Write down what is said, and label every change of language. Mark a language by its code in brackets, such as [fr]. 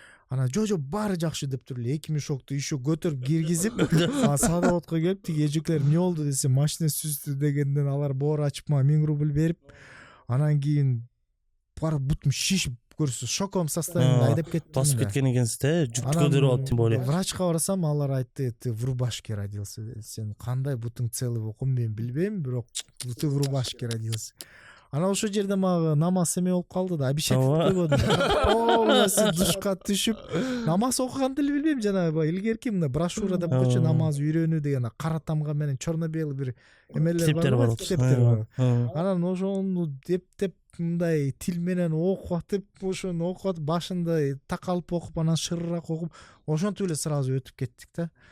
[ky] Анан жо баары жакшы деп туруп эле 2 мешокту еще көтөрүп киргизип, Садоводко келип, тиги эжеклер эмне болду десе, машина сүздү дегенден алар боор ачып мага 1000 рубль берип, анан кийин бар бутум шишип көрсө, [ru] шоковом состоянии [ky] айдап кеттим. Басып кеткен экенсиз да, жүктү көтөрүп алып, тем более. Врачка барсам, алар айтты, [ru] ты в рубашке родился. [ky] Сен кандай бутуң целый болуп, мен билбейм, бирок ты в рубашке родился. Анан ошол жерде мага намаз эме болуп калды да, обещать койгон. Полностью душка түшүп, намаз окуганды эле билбейм, жанагы илгерки мына брошюра деп койчу, намаз үйрөнүү деген кара тамга менен черно-белый бир эмелер бар, китептер бар. Анан ошону деп мындай тил менен окуп атып, ошону окуп атып, башында такалып окуп, анан шырыраак окуп, ошентип эле сразу өтүп кеттик да.